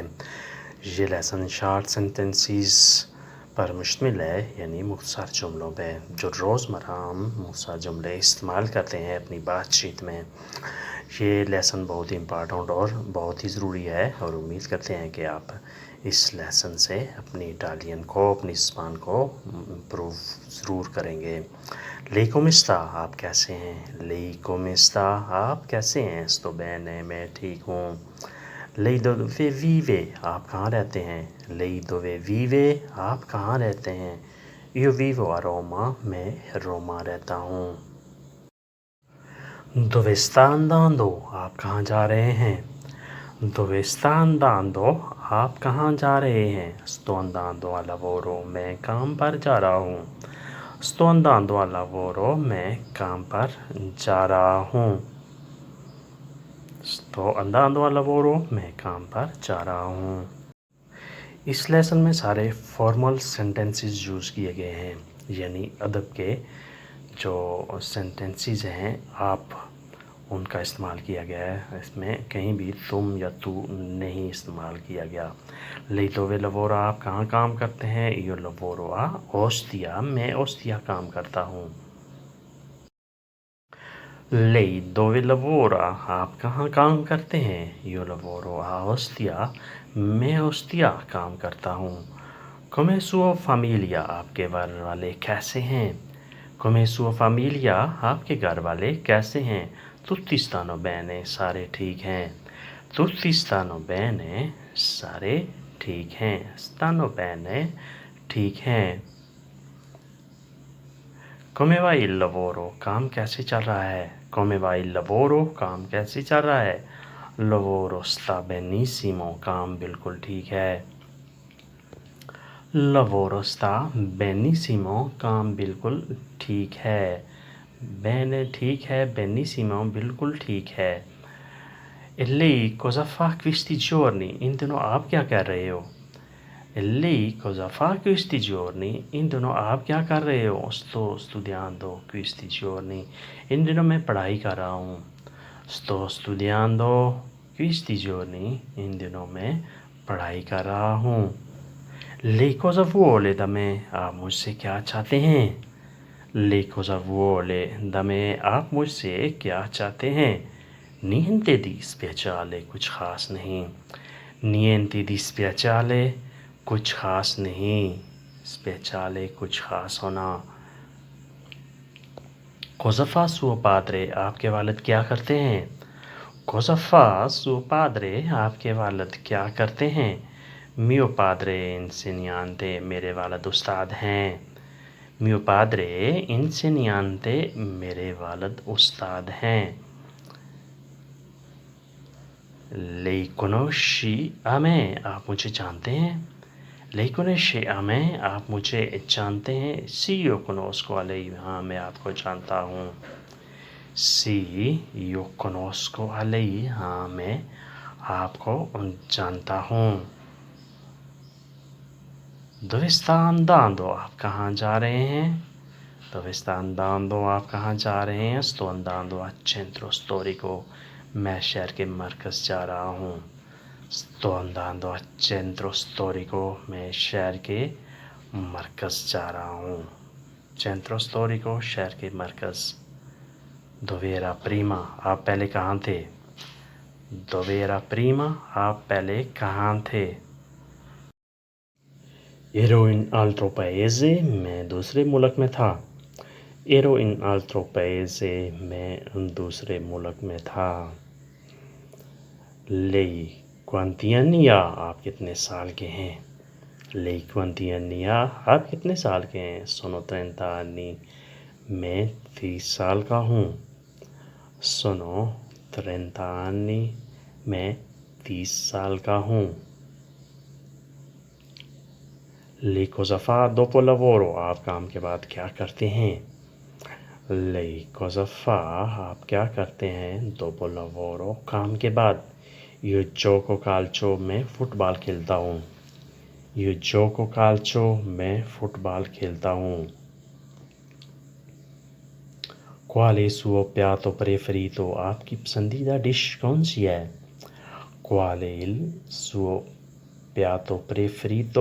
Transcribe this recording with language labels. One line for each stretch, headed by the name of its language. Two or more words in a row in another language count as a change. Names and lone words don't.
Urdu: یہ لیسن
English: short sentences
Urdu: پر مشتمل ہے، یعنی مختصر جملوں پہ جو روزمرہ ہم مختصر جملے استعمال کرتے ہیں اپنی بات چیت میں. یہ لیسن بہت ہی امپورٹنٹ اور بہت ہی ضروری ہے اور امید کرتے ہیں کہ آپ اس لیسن سے اپنی اٹالین کو، اپنی زبان کو امپروو ضرور کریں گے.
Italian: ले come sta,
Urdu: آپ کیسے ہیں?
Italian: Lei come sta,
Urdu: آپ کیسے ہیں?
Italian: sto bene,
Urdu: میں ٹھیک ہوں.
Italian: Lei dove vive,
Urdu: آپ کہاں رہتے ہیں?
Italian: Lei dove vive,
Urdu: آپ کہاں رہتے ہیں?
Italian: Io vivo a Roma,
Urdu: میں روما رہتا ہوں.
Italian: Dove sta andando,
Urdu: آپ کہاں جا رہے ہیں?
Italian: Dove sta andando,
Urdu: آپ کہاں جا رہے ہیں?
Italian: Sto andando al lavoro,
Urdu: میں کام پر جا رہا ہوں.
Italian: Sto andando al lavoro,
Urdu: میں کام پر جا رہا ہوں.
Italian: Sto andando al lavoro,
Urdu: میں کام پر جا رہا ہوں. اس لیسن میں سارے
English: formal sentences use
Urdu: کیے گئے ہیں، یعنی ادب کے جو سینٹینسز ہیں آپ ان کا استعمال کیا گیا ہے. اس میں کہیں بھی تم یا تو نہیں استعمال کیا گیا.
Italian: Lei dove lavora,
Urdu: آپ کہاں کام کرتے ہیں?
Italian: Io lavoro a Ostia,
Urdu: میں اوستیا کام کرتا ہوں.
Italian: Lei dove lavora,
Urdu: آپ کہاں کام کرتے ہیں?
Italian: Io lavoro a Ostia,
Urdu: میں اوستیا کام کرتا ہوں.
Italian: Come sua famiglia,
Urdu: آپ کے گھر والے کیسے ہیں?
Italian: Come sua famiglia,
Urdu: آپ کے گھر والے کیسے ہیں?
Italian: Tutti stanno bene,
Urdu: سارے ٹھیک ہیں.
Italian: Tutti stanno bene,
Urdu: سارے ٹھیک ہیں.
Italian: Stanno bene,
Urdu: ٹھیک ہیں.
Italian: Come va il lavoro,
Urdu: کام کیسے چل رہا ہے?
Italian: Come va il lavoro,
Urdu: کام کیسے چل رہا ہے?
Italian: Lavoro sta benissimo,
Urdu: کام بالکل ٹھیک ہے.
Italian: Lavoro sta benissimo,
Urdu: کام بالکل ٹھیک ہے. Bene ٹھیک ہے، benissimo بالکل ٹھیک ہے.
Italian: E lei cosa fa questi giorni?
Urdu: ان دنوں آپ کیا کر رہے ہو?
Italian: E lei cosa fa questi giorni?
Urdu: ان دنوں آپ کیا کر رہے ہو?
Italian: Sto studiando questi giorni.
Urdu: ان دنوں میں پڑھائی کر رہا ہوں.
Italian: Sto studiando questi giorni.
Urdu: ان دنوں میں پڑھائی کر رہا ہوں.
Italian: Lei cosa vuole da me?
Urdu: آپ مجھ سے کیا چاہتے ہیں?
Italian: Lei cosa vuole da me?
Urdu: آپ مجھ سے کیا چاہتے ہیں?
Italian: Niente di speciale,
Urdu: کچھ خاص نہیں.
Italian: Niente di speciale,
Urdu: کچھ خاص نہیں.
Italian: Speciale,
Urdu: کچھ خاص ہونا.
Italian: Cosa fa suo padre?
Urdu: آپ کے والد کیا کرتے ہیں?
Italian: Cosa fa suo padre?
Urdu: آپ کے والد کیا کرتے ہیں?
Italian: Mio padre insegnante,
Urdu: میرے والد استاد ہیں.
Italian: Mio padre insegnante,
Urdu: میرے والد استاد ہیں.
Italian: Lei conosci a me,
Urdu: آپ مجھے جانتے ہیں?
Italian: Lei conosce a me,
Urdu: آپ مجھے جانتے ہیں?
Italian: Sì, io conosco a lei,
Urdu: ہاں میں آپ کو جانتا ہوں.
Italian: Sì, io conosco a lei,
Urdu: ہاں میں آپ کو جانتا ہوں.
Italian: Dove sta andando,
Urdu: آپ کہاں جا رہے ہیں?
Italian: Dove sta andando,
Urdu: آپ کہاں جا رہے ہیں?
Italian: Sto andando al centro storico,
Urdu: میں شہر کے مرکز جا رہا ہوں.
Italian: Sto andando al centro storico,
Urdu: میں شہر کے مرکز جا رہا ہوں.
Italian: Centro storico,
Urdu: شہر کے مرکز.
Italian: Dove era prima,
Urdu: آپ پہلے کہاں تھے?
Italian: Dove era prima,
Urdu: آپ پہلے کہاں تھے?
Italian: Ero in altro paese,
Urdu: میں دوسرے ملک میں تھا.
Italian: Ero in altro paese,
Urdu: میں دوسرے ملک میں تھا.
Italian: Lei quanti anni ha,
Urdu: آپ کتنے سال کے ہیں?
Italian: Lei quanti anni ha,
Urdu: آپ کتنے سال کے ہیں?
Italian: Sono 30 anni,
Urdu: میں 30 سال کا ہوں.
Italian: Sono 30 anni,
Urdu: میں 30 سال کا ہوں.
Italian: Lei cosa fa dopo il lavoro,
Urdu: آپ کام کے بعد کیا کرتے ہیں?
Italian: Lei cosa fa,
Urdu: آپ کیا کرتے ہیں?
Italian: Dopo il lavoro,
Urdu: کام کے بعد.
Italian: Io gioco calcio,
Urdu: میں فٹبال کھیلتا ہوں.
Italian: Io gioco calcio,
Urdu: میں فٹبال کھیلتا ہوں.
Italian: क्वाल è suo piatto preferito?
Urdu: آپ کی پسندیدہ ڈش کون سی ہے?
Italian: क्वाल è il suo piatto preferito?